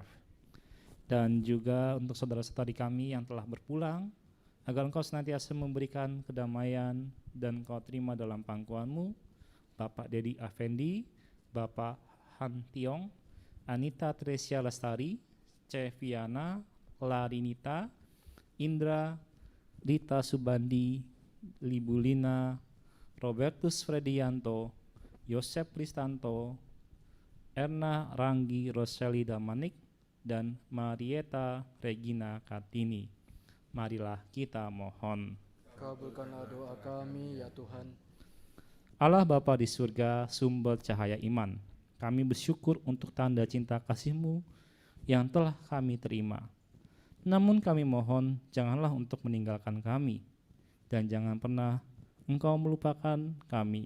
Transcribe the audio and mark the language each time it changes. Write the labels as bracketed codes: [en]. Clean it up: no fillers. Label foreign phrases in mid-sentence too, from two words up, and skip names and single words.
[id] Dan juga untuk saudara-saudari kami yang telah berpulang, agar Engkau senantiasa memberikan kedamaian dan Engkau terima dalam pangkuan-Mu, Bapak Dedi Afendi, Bapak Han Tiong, Anita Tresia Lestari, Ceviana, Larinita, Indra, Rita Subandi, Libulina, Robertus Fredianto, Yosep Kristanto, Erna Ranggi Roseli Damanik, dan Marieta Regina Kartini. Marilah kita mohon. Kabulkanlah doa kami ya Tuhan. Allah Bapa di surga, sumber cahaya iman, kami bersyukur untuk tanda cinta kasih-Mu yang telah kami terima. Namun kami mohon, janganlah untuk meninggalkan kami, dan jangan pernah Engkau melupakan kami.